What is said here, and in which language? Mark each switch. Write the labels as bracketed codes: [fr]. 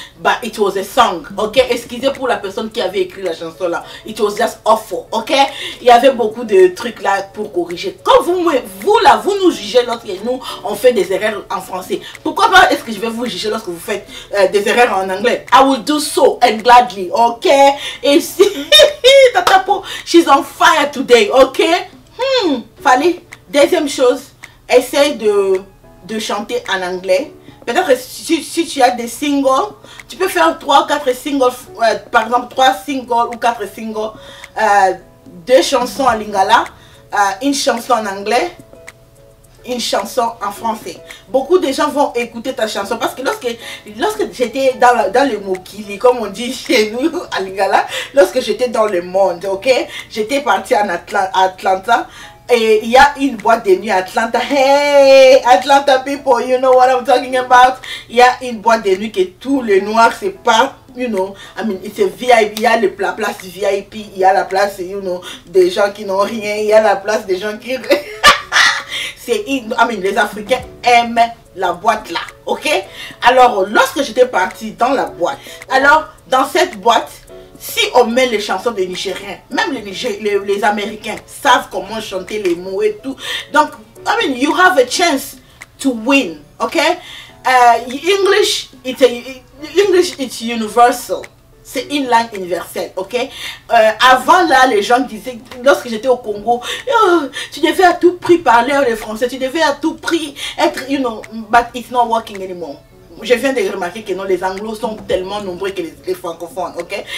[en] But it was a song, ok? [fr] Excusez pour la personne qui avait écrit la chanson là. [en] It was just awful, ok? [fr] Il y avait beaucoup de trucs là pour corriger. Quand vous là, vous nous jugez lorsque nous, on fait des erreurs en français. Pourquoi pas est-ce que je vais vous juger lorsque vous faites des erreurs en anglais? [en] I will do so and gladly, ok? [fr] Et si... [en] Tatapo, she's on fire today, ok? [fr] Fally, deuxième chose, essaye de chanter en anglais. Peut-être si tu as des singles, tu peux faire 3 ou 4 singles, par exemple 3 singles ou 4 singles, 2 chansons en lingala, une chanson en anglais, une chanson en français. Beaucoup de gens vont écouter ta chanson parce que lorsque j'étais dans le Mokili, comme on dit chez nous à Lingala, lorsque j'étais dans le monde, ok, j'étais partie à Atlanta. Et il y a une boîte de nuit à Atlanta. [en] Hey, Atlanta people, you know what I'm talking about. [fr] Il y a une boîte de nuit que tous les noirs, c'est pas, [en] you know, I mean, it's a VIP. [fr] Il y a la place VIP, il y a la place, [en] you know, [fr] des gens qui n'ont rien, il y a la place des gens qui... c'est, [en] I mean, [fr] les Africains aiment la boîte là, ok. Alors, lorsque j'étais partie dans la boîte, alors, dans cette boîte, si on met les chansons des Nigériens, même les Américains savent comment chanter les mots et tout. [en] Donc, I mean, you have a chance to win, okay? English, it's universal. [fr] C'est une langue universelle, ok? Avant là, les gens disaient, lorsque j'étais au Congo, oh, tu devais à tout prix parler le français, tu devais à tout prix être, [en] you know, but it's not working anymore. [fr] Je viens de remarquer que non, les anglos sont tellement nombreux que les francophones, ok?